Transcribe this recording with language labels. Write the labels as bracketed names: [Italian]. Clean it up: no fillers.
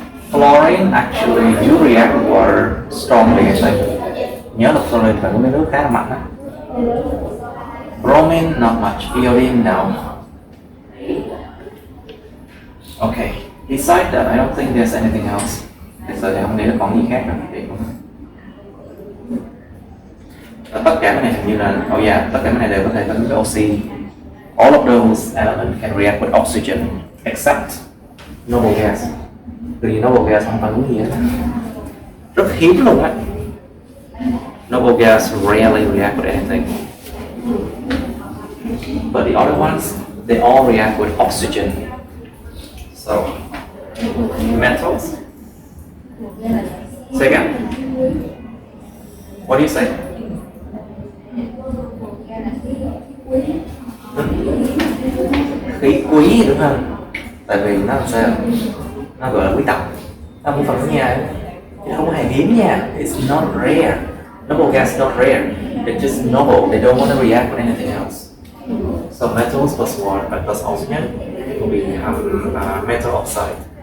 [English] Fluorine actually do react with water strongly, I think. [Vietnamese] Nhớ là fluorine phải có mấy nước khá là mạnh á. [English] Bromine, not much. Iodine, no. Okay. Besides that, I don't think there's anything else. [Vietnamese] Bây giờ thì không nghĩ là còn gì khác rồi. Tất cả cái này hình như là, tất cả cái này đều có thể phản ứng với oxy. [English] All of those elements can react with oxygen, except noble gas. [Vietnamese] Vì noble gas không phản ứng gì hết. Rất hiếm luôn á. [English] Noble gas rarely react with anything. But the other ones, they all react with oxygen. So, metals. Say again. What do you say? [Vietnamese] Khí quý đúng không? Tại vì nó làm sao? Nó gọi là quý tộc. Nó không phải nha, chứ không hề hiếm nha. [English] It's not rare. Noble gas is not rare. It's just noble. They don't want to react with anything else. So metals plus water plus oxygen will become metal oxide.